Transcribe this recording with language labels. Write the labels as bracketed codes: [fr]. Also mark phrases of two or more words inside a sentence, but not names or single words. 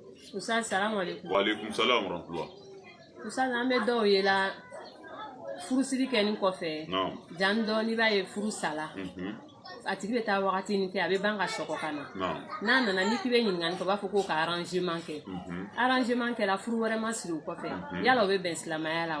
[ar] أستاذ، سلام عليكم. وعليكم السلام ورحمة الله. [bm] Oustaz, an bɛ dɔw ye la furusiri kɛni kɔfɛ. [fr] Non. [bm] Jan dɔɔni b'a ye furu sala. A tigi bɛ taa wagati min kɛ a bɛ ban ka sɔgɔ ka na. N'a nana ni k'i bɛ ɲininkali kɛ, u b'a fɔ k'o ka arrangement kɛ. Arrangement kɛla furu wɛrɛ ma siri o kɔfɛ. Yala o bɛ bɛn silamɛya la wa?